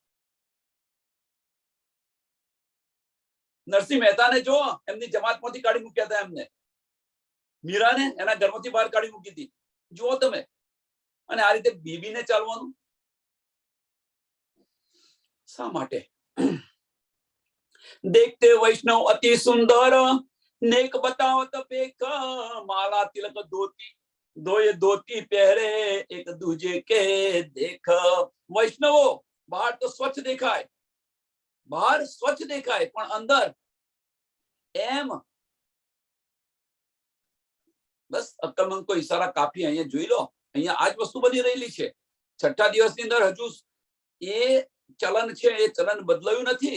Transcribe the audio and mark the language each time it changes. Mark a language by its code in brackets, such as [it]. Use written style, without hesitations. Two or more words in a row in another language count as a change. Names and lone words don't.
[gu] નરસિંહ મહેતાને જો એમની જમાતમાંથી કાઢી મૂક્યા હતા એમને. મીરાને એના ઘરમાંથી બહાર કાઢી મૂકી હતી. જુઓ તમે. અને આ રીતે બીબીને ચાલવાનું શા માટે? [hi] देखते वैष्णव अति सुंदर, नेक बतावत पेख, माला तिलक धोती, दोये धोती पहरे, एक दूजे के देख. [gu] વૈષ્ણવો બહાર તો સ્વચ્છ દેખાય, બહાર સ્વચ્છ દેખાય, પણ અંદર એમ બસ અક્કલમંદ કોઈ ઈશારા કાફી. અહીંયા જોઈ લો, અહીંયા આ જ વસ્તુ બની રહેલી છે. 6ઠા દિવસની અંદર હજુ એ ચલન છે, એ ચલન બદલાયું નથી.